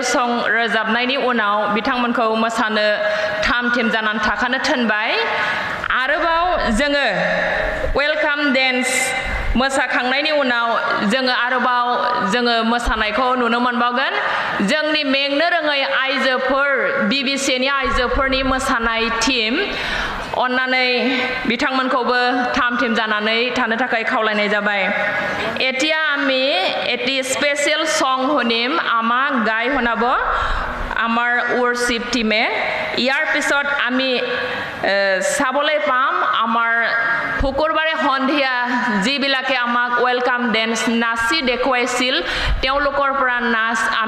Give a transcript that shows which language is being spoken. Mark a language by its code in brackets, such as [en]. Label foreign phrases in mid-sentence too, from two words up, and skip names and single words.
[brx] सं रोजाबनायनि उनाव बिथांमोनखौ मोसानो थाम थिम जानानै थाखानो थिनबाय आरोबाव जोङो [en] welcome dance [brx] मोसाखांनायनि उनाव जोङो मोसानायखौ नुनो मोनबावगोन जोंनि मेंनो रोङै आइजोफोर Bbcaनि आइजोफोरनि मोसानाय टीम अन्नानै बिथांमोनखौबो थाम थिम जानानै थानो थाखाय खावलायनाय जाबाय [as] এতিয়া আমি এটি [en] special song [as] শুনিম আমাক গাই শুনাব আমাৰ ৱৰ্শিপ টিমে ইয়াৰ পিছত আমি চাবলৈ পাম আমাৰ শুকুৰবাৰে সন্ধিয়া যিবিলাকে আমাক [en] welcome dance [as] নাচি দেখুৱাইছিল তেওঁলোকৰ পৰা নাচ